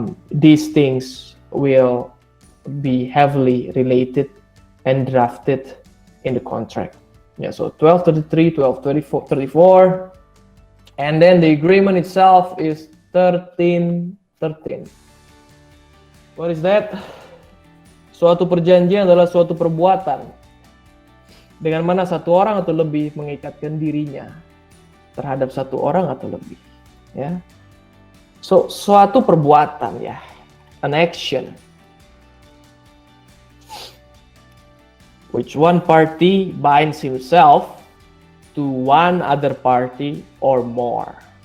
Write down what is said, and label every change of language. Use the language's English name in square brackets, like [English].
[English] These things will be heavily related and drafted in the contract. So 1233, 1234, and then the agreement itself is 1313. What is that? [Indonesian] Suatu perjanjian adalah suatu perbuatan dengan mana satu orang atau lebih mengikatkan dirinya terhadap satu orang atau lebih. [English] So [Indonesian] suatu perbuatan, [English] an action, which one party binds himself to one other party or more.